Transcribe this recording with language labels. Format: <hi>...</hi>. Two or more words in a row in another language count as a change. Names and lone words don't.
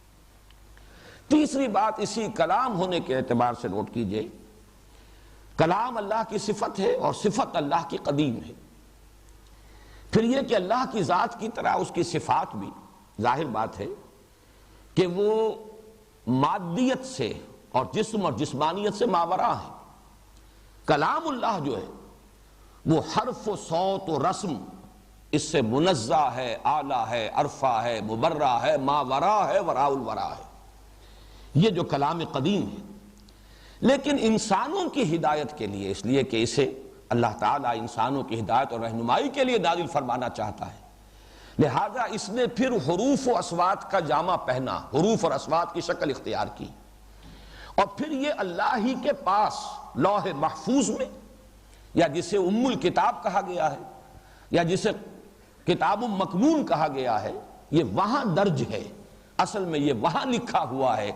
<ur>تیسری بات اسی کلام ہونے کے اعتبار سے نوٹ کیجئے، کلام اللہ کی صفت ہے اور صفت اللہ کی قدیم ہے۔ پھر یہ کہ اللہ کی ذات کی طرح اس کی صفات بھی ظاہر بات ہے کہ وہ مادیت سے اور جسم اور جسمانیت سے ماوراء ہے۔ کلام اللہ جو ہے وہ حرف و صوت و رسم اس سے منزہ ہے، اعلیٰ ہے، عرفہ ہے، مبرہ ہے، ماوراء ہے، وراء الورا ہے، یہ جو کلام قدیم ہے۔ لیکن انسانوں کی ہدایت کے لیے، اس لیے کہ اسے اللہ تعالیٰ انسانوں کی ہدایت اور رہنمائی کے لیے نازل فرمانا چاہتا ہے، لہذا اس نے پھر حروف و اصوات کا جامہ پہنا، حروف اور اصوات کی شکل اختیار کی، اور پھر یہ اللہ ہی کے پاس لوح محفوظ میں، یا جسے ام الکتاب کہا گیا ہے یا جسے کتاب مکنون کہا گیا ہے، یہ وہاں درج ہے، اصل میں یہ وہاں لکھا ہوا ہے۔</ur>